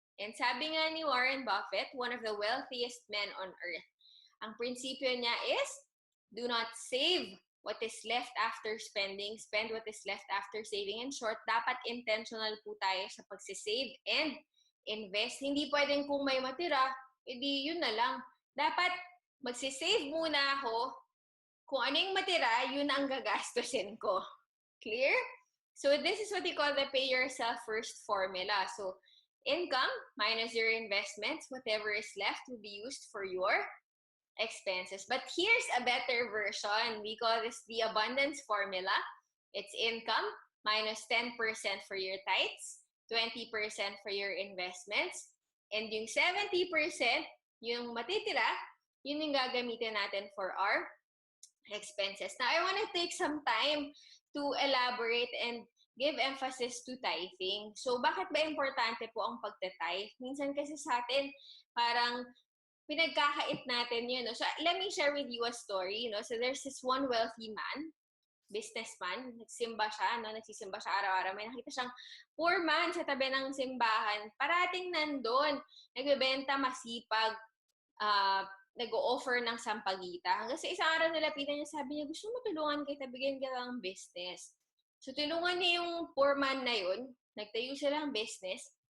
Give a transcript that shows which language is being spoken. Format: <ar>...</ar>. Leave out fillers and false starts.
<en>And</en> <tl>sabi nga ni</tl> <en>Warren Buffett, one of the wealthiest men on earth,</en> <tl>ang prinsipyo niya</tl> <en>is, do not save what is left after spending, spend what is left after saving.</en> <tl>In short, dapat intentional po tayo sa pagsisave and invest. Hindi pwedeng kung may matira, edi yun na lang. Dapat magsisave muna ako, kung ano yung matira, yun ang gagastusin ko.</tl> <en>Clear? So this is what we call the pay yourself first formula. So income minus your investments, whatever is left will be used for your expenses. But here's a better version. We call this the abundance formula. It's income minus 10% for your tithes, 20% for your investments, and yung 70%,</en> <tl>yung matitira, yun yung gagamitin natin</tl> <en>for our expenses. Now, I want to take some time to elaborate and give emphasis to tithing.</en> <tl>So, bakit ba importante po ang pagte-tithe? Minsan kasi sa atin, parang pinagkakait natin yun.</tl> <en>No? So, let me share with you a story. You know? So, there's this one wealthy man, businessman,</en> <tl>nagsimba siya,</tl> <en>no?</en> <tl>Nagsisimba siya araw-araw. May nakita siyang poor man sa tabi ng simbahan. Parating nandun, nagbebenta, masipag, nag-o-offer ng sampagita. Hanggang sa isang araw nilapitan niya, sabi niya, gusto mo tulungan kita, bigyan kita ng business. So, tulungan niya yung poor man na yun. Nagtayo sila ng business.</tl>